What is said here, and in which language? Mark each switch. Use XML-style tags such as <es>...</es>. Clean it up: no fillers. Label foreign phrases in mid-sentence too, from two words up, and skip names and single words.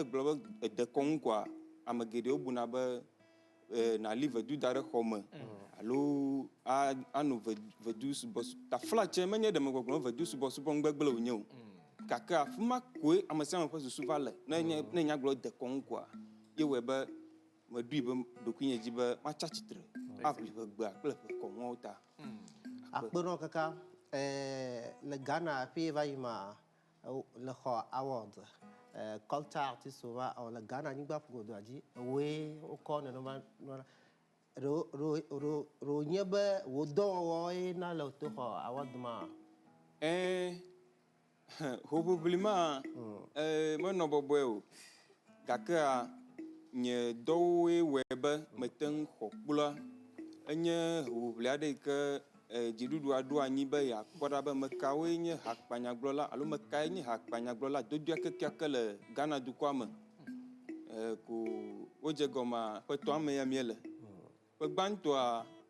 <ee>gblɔ be ede kɔŋu koa ame geɖewo buna be nali vedu da ɖe xɔ me alo anɔ vedu subɔsubɔ ta flatse menye ɖe megbɔgblɔ vedu subɔsubɔ ŋugbegble wònye o gake afi ma koe ame sia ame ƒe susu va le ne nya gblɔ de kɔŋu koa ye wɔe be meɖoe be ɖokuinye dzi be matsi atsitre aʋli ʋe gbea kple ʋe kɔŋuawo ta akpenɔ kaka le Ghana afi va yi ma le xɔ</ee> <en>award culture artist</en> <ee>va le Ghana nyigba ƒogodo dzi woe wokɔ nenema ro nye be wo dɔwɔwɔe na le to xɔ award ma hoʋiʋlima menɔ bɔbɔe o gakea nye dɔwoe wɔe be mete ŋu xɔ kpla enye hoʋiʋli aɖe yi ke dziɖuɖua ɖo anyi be yeakpɔ ɖa be mekawoe nye hakpanyagblɔla alo mekae nye hakpanyagblɔla dodoea kekeake le Ghana dukɔa me ko wodze gɔmea ƒetɔ ame ya míele ƒe gbãtɔa</ee>